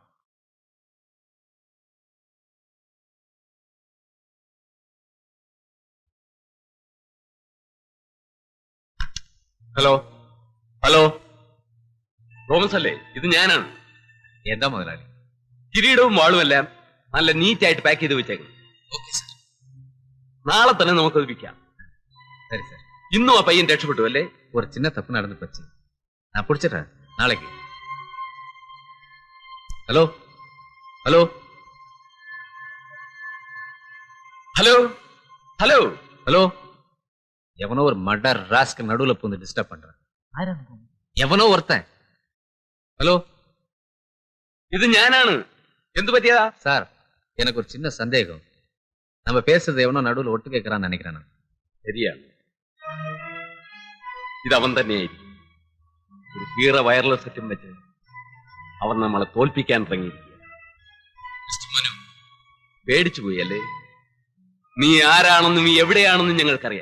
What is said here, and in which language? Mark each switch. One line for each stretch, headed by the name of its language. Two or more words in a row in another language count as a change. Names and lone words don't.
English: hello hello,
Malayalam: തോമസ് അല്ലേ? ഇത് ഞാനാണ്. എന്താ മുതലാളി? കിരീടവും വാളുമെല്ലാം നല്ല നീറ്റായിട്ട് പാക്ക് ചെയ്ത് വെച്ചേക്കണം.
English: okay sir.
Malayalam: നാളെ തന്നെ നമുക്കത് വിൽക്കാം.
Tamil: சரி சார்.
Malayalam: ഇന്നും ആ പയ്യൻ രക്ഷപ്പെട്ടു അല്ലേ?
Tamil: ஒரு சின்ன தப்பு நடந்து போச்சு. நான் பிடிச்சிடுறேன் நாளைக்கு.
English: hello hello hello hello
Tamil: ஹலோ எவனோ ஒரு மடர் ராஸ்க்கு நடுவுல பூந்து டிஸ்டர்ப் பண்றான். எவனோ ஒருத்தன். ஹலோ,
Malayalam: ഇത് ഞാനാണ്. എന്തു പറ്റിയതാ?
Tamil: சார் எனக்கு ஒரு சின்ன சந்தேகம். நம்ம பேசுறது எவனோ நடுவுல ஒட்டு கேட்கறான்னு நினைக்கிறேன் நான்.
Malayalam: ശരിയാണ്, ഇത് അവൻ തന്നെയായിരിക്കും. ഒരു കീറ
English: wireless set
Malayalam: വെച്ച് അവൻ നമ്മളെ തോൽപ്പിക്കാൻ ഇറങ്ങിയിരിക്കുക. പേടിച്ചു പോയി അല്ലേ? നീ ആരാണെന്നും നീ എവിടെയാണെന്നും ഞങ്ങൾക്കറിയാം.